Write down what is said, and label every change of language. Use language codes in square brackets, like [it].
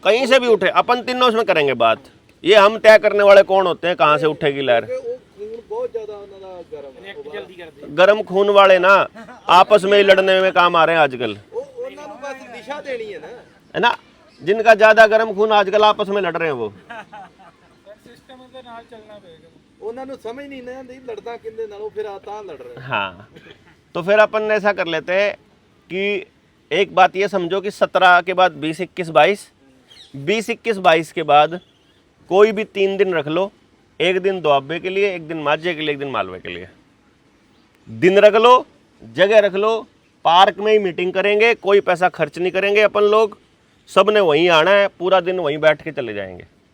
[hi] कहीं से भी उठे, अपन तीनों उसमें करेंगे बात। ये हम तय करने वाले कौन होते हैं, कहाँ से उठेगी लहर। खून बहुत ज्यादा उन्होंने गरम है। गर्म खून वाले ना आपस में ही लड़ने में काम आ रहे हैं आजकल, [pa] ਉਹਨਾਂ ਨੂੰ [hi] बस दिशा देनी है ना। है ना। जिनका ज्यादा गर्म खून आजकल आपस में लड़ रहे हैं वो। [pa] ਸਿਸਟਮ ਦੇ ਨਾਲ ਚੱਲਣਾ ਪਏਗਾ। ਉਹਨਾਂ ਨੂੰ ਸਮਝ ਨਹੀਂ ਨਾ ਆਉਂਦੀ ਲੜਦਾ ਕਿੰਦੇ ਨਾਲੋਂ, ਫਿਰ ਆ ਤਾਂ [hi] लड़ रहे हैं। हाँ, तो फिर अपन ऐसा कर लेते हैं कि एक बात ये समझो कि 17 के बाद 20, 21, 22, 20, 21, 22 के बाद कोई भी 3 दिन रख लो, एक दिन दोआबे के लिए, एक दिन माझे के लिए, एक दिन मालवे के लिए। दिन रख लो, जगह रख लो, पार्क में ही मीटिंग करेंगे, कोई पैसा खर्च नहीं करेंगे अपन लोग, सब ने वहीं आना है, पूरा दिन वहीं बैठ के चले जाएंगे।